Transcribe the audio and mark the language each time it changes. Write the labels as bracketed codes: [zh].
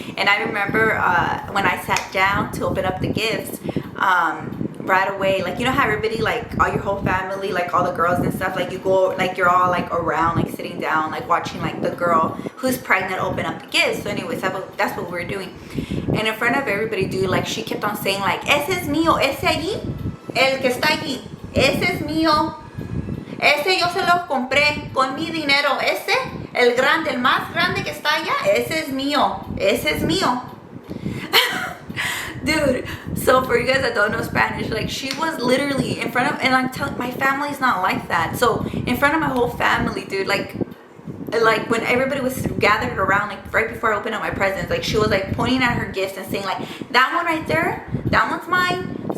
[en] And I remember when I sat down to open up the gifts, right away, like, you know how everybody, like, all your whole family, like all the girls and stuff, like, you go, like, you're all like around, like sitting down, like watching like the girl who's pregnant open up the gifts. So anyways, that's what we were doing. [es] And in front of everybody, dude, like, she kept on saying like, ese es mío, ese allí, el que está allí, ese es mío, ese yo se lo compré con mi dinero, ese, el grande, el más grande que está allá, ese es mío, ese es mío. [en] Dude, so for you guys that don't know Spanish, like, she was literally in front of, and I'm telling, my family's not like that. So in front of my whole family, dude, like when everybody was gathered around, like right before I opened up my presents, like, she was like pointing at her gifts and saying like, that one right there, that one's mine.